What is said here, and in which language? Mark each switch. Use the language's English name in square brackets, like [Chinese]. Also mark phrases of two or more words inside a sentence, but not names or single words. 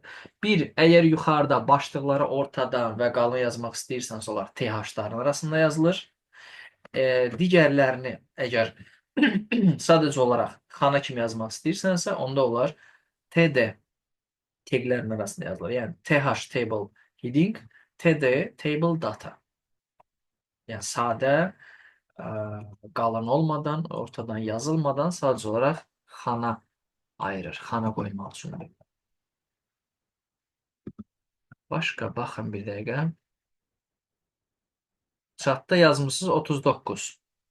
[Azerbaijani] Bir, əgər yuxarıda başlıqları ortada və qalın yazmaq istəyirsənsə, onlar TH-ların arasında yazılır. Digərlərini əgər sadəcə olaraq xana kimi yazmaq istəyirsənsə, onda onlar TD taglərin arasında yazılır. Yəni TH [English] table heading, [Azerbaijani] TD [English] table data. [Azerbaijani] Yəni sadə, qalın olmadan, ortadan yazılmadan sadəcə olaraq xana ayırır. Xana qoymaq üçündür. Başqa baxın bir dəqiqə. Chatda yazmışsınız 39.